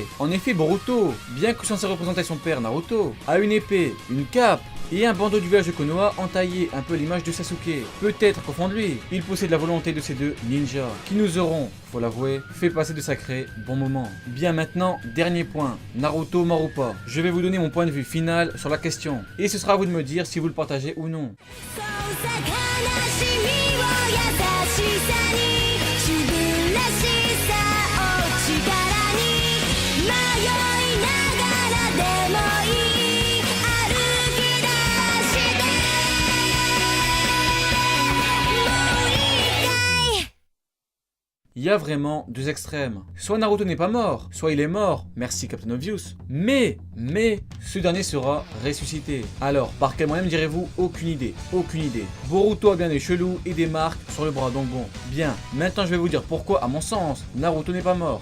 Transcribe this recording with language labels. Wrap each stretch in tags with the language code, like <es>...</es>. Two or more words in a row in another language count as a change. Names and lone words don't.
<fr>En effet, Boruto, bien que censé représenter son père Naruto, a une épée, une cape, et un bandeau du village de Konoha entaillé un peu l'image de Sasuke. Peut-être qu'au fond de lui, il possède la volonté de ces deux ninjas, qui nous auront, faut l'avouer, fait passer de sacrés bons moments. Bien maintenant, dernier point, Naruto mort ou pas. Je vais vous donner mon point de vue final sur la question, et ce sera à vous de me dire si vous le partagez ou non.</fr> <ja>そうさ悲しみを優しさに自分らしさを力に迷いながらでもいい歩き出してもう一回</ja> <fr>Il y a vraiment deux extrêmes. Soit Naruto n'est pas mort, soit il est mort, merci Captain Obvious. Mais, ce dernier sera ressuscité. Alors, par quel moyen me direz-vous? Aucune idée. Boruto a bien des chelous et des marques sur le bras, donc bon. Bien, maintenant je vais vous dire pourquoi, à mon sens, Naruto n'est pas mort.</fr>